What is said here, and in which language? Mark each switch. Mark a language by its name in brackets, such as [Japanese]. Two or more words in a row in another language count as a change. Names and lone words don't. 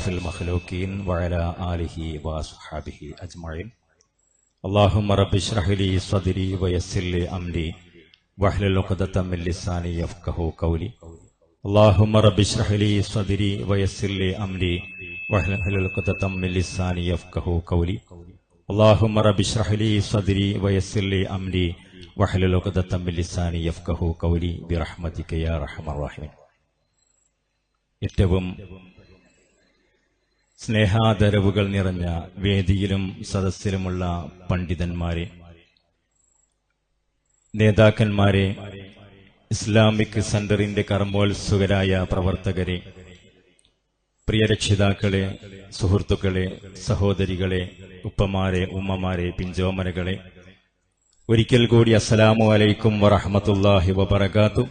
[Arabic] المخلوقين وعلى آله وصحبه أجمعين اللهم رب اشرح لي صدري ويسر لي أمري واحلل عقدة من لساني يفقهوا قولي اللهم رب اشرح لي صدري ويسر لي أمري واحلل عقدة من لساني يفقهوا قولي اللهم رب اشرح لي صدري ويسر لي أمري واحلل عقدة من لساني يفقهوا قولي برحمتك يا أرحم الراحمين. [Malayalam] ഏറ്റവും സ്നേഹാദരവുകൾ നിറഞ്ഞ വേദിയിലും സദസ്സിലുമുള്ള പണ്ഡിതന്മാരെ, നേതാക്കന്മാരെ, ഇസ്ലാമിക് സെന്ററിന്റെ കർമ്മോത്സുകരായ പ്രവർത്തകരെ, പ്രിയ രക്ഷിതാക്കളെ, സുഹൃത്തുക്കളെ, സഹോദരികളെ, ഉപ്പമാരെ, ഉമ്മമാരെ, പിഞ്ചോമനകളെ, ഒരിക്കൽ കൂടി [Arabic] السلام عليكم ورحمة الله وبركاته.